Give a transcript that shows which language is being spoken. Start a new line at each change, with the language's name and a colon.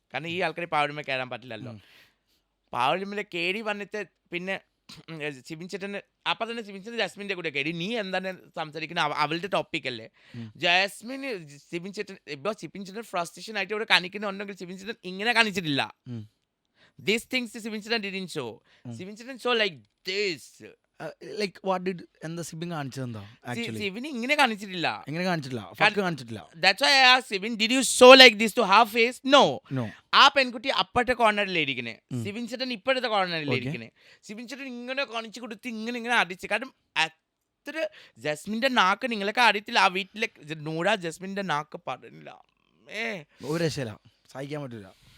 Malayalam: കാരണം ഈ ആൾക്കാർ പവർ റൂമിൽ കയറാൻ പറ്റില്ലല്ലോ. പവർ റൂമിൽ കയറി വന്നിട്ട് പിന്നെ സിബിൻ ചേട്ടന് അപ്പം തന്നെ സിബിൻ ചേട്ടൻ ജസ്മിൻ്റെ കൂടെ കയറി. നീ എന്താണ് സംസാരിക്കുന്നത്, അവളുടെ ടോപ്പിക് അല്ലേ. ജാസ്മിന് സിബിൻ ചേട്ടൻ ഇപ്പോൾ സിബിൻ ചേട്ടൻ ഫ്രസ്ട്രേഷൻ ആയിട്ട് ഇവിടെ കാണിക്കുന്നുണ്ടെങ്കിൽ സിബിൻ ചേട്ടൻ ഇങ്ങനെ കാണിച്ചിട്ടില്ല.
English: These things Sibin Chetan didn't show. Sibin Chetan show like this. Like what did
Malayalam: എന്താ സിബിൻ കാണിച്ചത് എന്താ ആക്ച്വലി? സിബിൻ ഇങ്ങനെ കാണിച്ചിട്ടില്ല. എങ്ങനെ കാണിച്ചിട്ടില്ല? ഫക്ക് കാണിച്ചിട്ടില്ല.
English: That's why I asked Sibin, did you show like this to her face? No. No.
Malayalam: ആ പെൺകുട്ടി അപ്പുറത്തെ കോർണറിലിരിക്കണേ, സിബിൻ ചേട്ടൻ ഇപ്പോഴത്തെ കോർണറിലിരിക്കണേ. സിബിൻ ചേട്ടൻ ഇങ്ങനെ കാണിച്ചു കൊടുത്ത് ഇങ്ങനെ അടിച്ച്. കാരണം അത്ര ജസ്മിന്റെ നാക്ക് നിങ്ങളൊക്കെ അറിയത്തില്ല. ആ വീട്ടിലെ നൂറ ജസ്മിന്റെ നാക്ക് പറഞ്ഞില്ല. ഒരു രക്ഷയില്ല, സഹിക്കാൻ പറ്റില്ല.